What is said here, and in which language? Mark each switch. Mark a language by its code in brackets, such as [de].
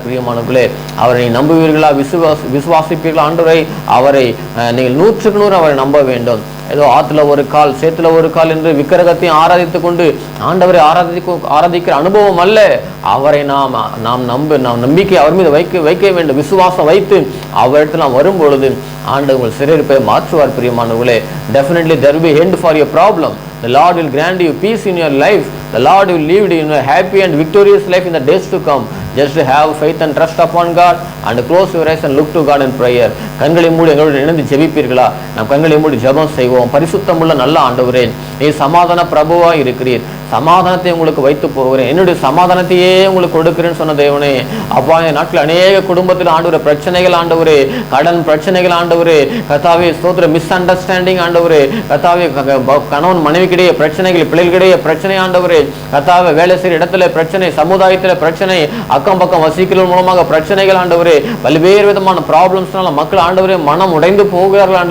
[ta] பிரியமானவர்களே, அவரை நம்புவீர்களா? விசுவாசிப்பீர்களா? ஆண்டவரை, அவரை நீங்கள் 100க்கு 100 அவரை நம்ப வேண்டும். ஏதோ ஆற்றுல ஒரு கால் சேத்துல ஒரு கால் என்று விக்கிரகத்தையும் ஆராதித்து கொண்டு ஆண்டவரை ஆராதிக்கிற அனுபவம் அல்ல. அவரை நாம் நம்பிக்கை அவர் மீது வைக்க வேண்டும். விசுவாசம் வைத்து அவரிடத்தில் நாம் வரும் பொழுது ஆண்டவர் உங்கள் சிறையிருப்பை மாற்றுவார். பிரியமானவர்களே, [en] definitely there will be end for your problem. The Lord will grant you peace in your life. The Lord will lead you in a happy and victorious life in the days to come. Just to have faith and trust upon God and close your eyes and look to God in prayer. [ta] கண்களை மூடி எங்களோடு இணைந்து ஜெபிப்பீர்களா? நாம் கண்களை மூடி ஜெபம் செய்வோம். பரிசுத்தமுள்ள நல்ல ஆண்டவரே, நீ சமாதான பிரபுவா இருக்கிறீர். சமாதானத்தை உங்களுக்கு வைத்து போகிறேன், என்னுடைய சமாதானத்தையே உங்களுக்கு கொடுக்கிறேன்னு சொன்ன தேவனே, அப்பா இந்த நாட்டில் அநேக குடும்பத்தில் ஆண்டவரே பிரச்சனைகள், ஆண்டவரே கடன் பிரச்சனைகள், ஆண்டவரே கர்த்தாவே ஸ்தோத்திர மிஸ் அண்டர்ஸ்டாண்டிங், ஆண்டவரே கர்த்தாவே கணவன் மனைவிக்கிடையே பிரச்சனைகள், பிள்ளைகளிடையே பிரச்சனை, ஆண்டவரே கர்த்தாவே வேலை செய்கிற இடத்துல பிரச்சனை, சமுதாயத்தில் பிரச்சனை, அக்கம் பக்கம் வசிக்கிறவர்கள் மூலமாக பிரச்சனைகள், ஆண்டவரே பல்வேறு விதமான ப்ராப்ளம்ஸ்னால மக்கள் ஆண்டவரே மனம் உடைந்து போகிறார்கள்.